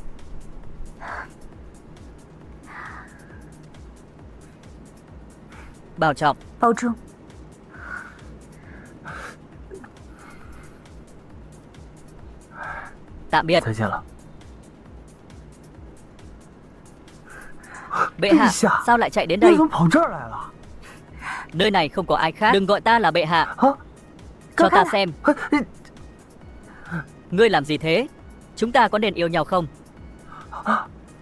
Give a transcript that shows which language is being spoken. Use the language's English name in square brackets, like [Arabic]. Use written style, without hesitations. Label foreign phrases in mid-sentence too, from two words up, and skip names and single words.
[Vietnamese] Bảo trọng. [Chinese] 保重。 [Vietnamese] Tạm biệt. [Chinese] 再见了。 [Vietnamese] Bệ hạ, Dạ. sao lại chạy đến [Chinese] 你 [Vietnamese] đây? [Chinese] 怎么跑这儿来了？ [Vietnamese] Nơi này không có ai khác. Đừng gọi ta là bệ hạ. 啊？ Cho ta Có xem. [Chinese] 你 [Vietnamese] Ngươi làm gì thế? Chúng ta có nên yêu nhau không?